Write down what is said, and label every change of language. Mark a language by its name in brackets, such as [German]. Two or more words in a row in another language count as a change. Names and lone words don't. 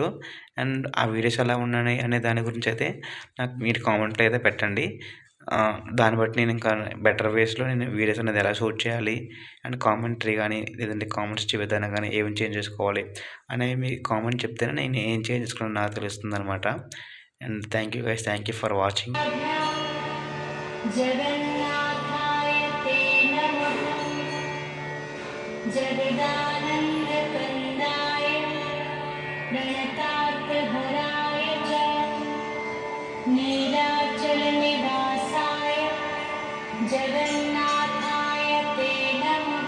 [Telugu] అండ్ ఆ వీడియోస్ ఎలా ఉన్నాయి అనే దాని గురించి అయితే నాకు మీరు కామెంట్‌లో అయితే పెట్టండి. దాన్ని బట్టి నేను ఇంకా [English] better ways [Telugu] నేను వీడియోస్ అనేది ఎలా షూట్ చేయాలి, అండ్ కామెంటరీ గానీ, లేదంటే కామెంట్స్ ఇచ్చే విధానం గానీ, ఏం చేంజ్ చేసుకోవాలి అనేవి మీరు కామెంట్ చెప్తేనే నేను ఏం చేంజ్ చేసుకున్నానో నాకు తెలుస్తుందనమాట. [English] and thank you guys. thank you for watching. [Sanskrit] जगन्नाथाय ते नमः। जगदानन्दकन्दाय प्रणतार्थहराय च नीलाचलनिवासाय जगन्नाथाय ते नमः।